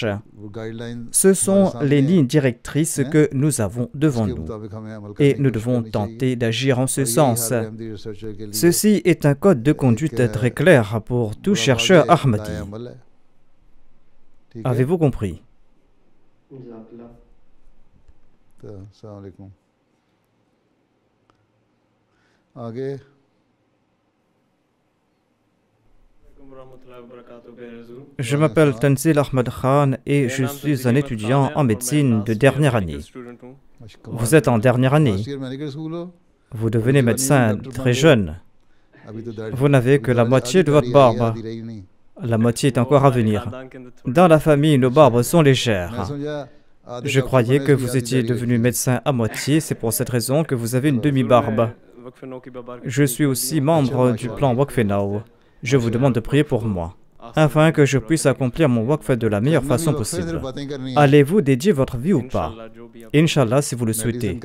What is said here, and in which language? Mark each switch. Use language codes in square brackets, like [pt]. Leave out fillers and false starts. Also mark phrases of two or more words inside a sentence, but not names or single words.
[fr] Ce sont les lignes directrices que nous avons devant nous. Et nous devons tenter d'agir en ce sens. Ceci est un code de conduite très clair pour tout chercheur ahmadi. Avez-vous compris? [ar] السلام عليكم आगे [fr] Je m'appelle Tanzil Ahmad Khan et je suis un étudiant en médecine de dernière année. Vous êtes en dernière année. [en] medical school हो [fr] Vous devenez médecin très jeune. [hi] अभी तो दाढ़ी [fr] Vous n'avez que la moitié de votre barbe. [hi] आधी रही नहीं [fr] La moitié est encore à venir. Dans la famille, nos barbes sont légères. [hi] मैं समझा [fr] Je croyais que vous étiez devenu médecin à moitié, c'est pour cette raison que vous avez une demi-barbe. Je suis aussi membre du plan Waqf Now. Je vous demande de prier pour moi, afin que je puisse accomplir mon Waqf de la meilleure façon possible. Allez-vous dédier votre vie ou pas? Inch'Allah, si vous le souhaitez.